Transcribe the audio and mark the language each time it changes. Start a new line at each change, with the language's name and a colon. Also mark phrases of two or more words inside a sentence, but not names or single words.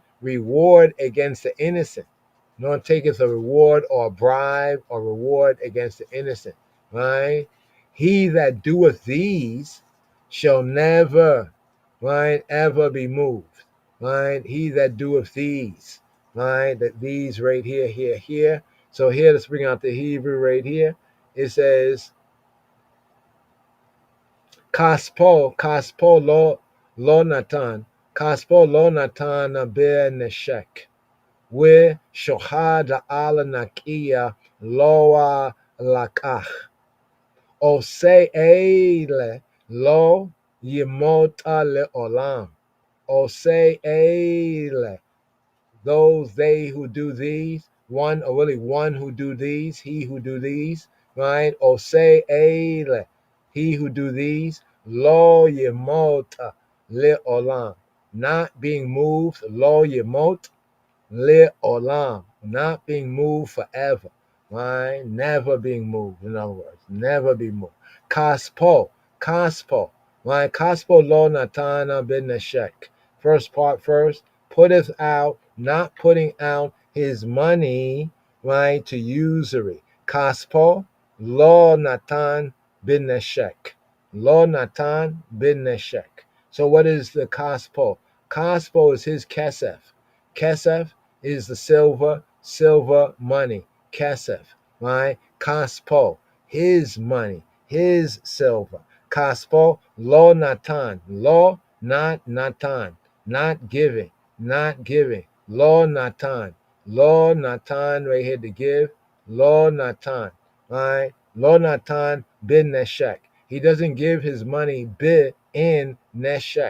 English: Reward against the innocent, nor taketh a reward or a bribe or reward against the innocent, right? He that doeth these shall never, right, ever be moved, right? He that doeth these, right, that these right here, here. So here, let's bring out the Hebrew right here. It says,
Hebrew: כספו לא נתן, כספו לא נתן בנשך, ושוחד על נקי לא לקח, עושה אלה לא ימוט לעולם, עושה אלה,
English: those they who do these, one or really one who do these, he who do these, right? Or say ele, he who do these,
Hebrew: לא ימוט לעולם, not being moved, לא ימוט לעולם,
English: not being moved forever, right? Never being moved, in other words, never be moved. Kaspo, right?
Hebrew: כספו לא נתן בנשך.
English: First part first, putteth out, not putting out his money, right, to usury.
Hebrew: כספו לא נתן בנשך. לא נתן בנשך.
English: So what is the kaspo? Kaspo is his kesef. Kesef is the silver money, kesef, right? Kaspo, his money, his silver.
Hebrew: כספו, לא נתן, לא,
English: not natan, not giving, not giving.
Hebrew: לא נתן,
English: right here to give,
Hebrew: לא נתן,
English: right?
Hebrew: לא נתן בנשך.
English: He doesn't give his money
Hebrew: בנשך.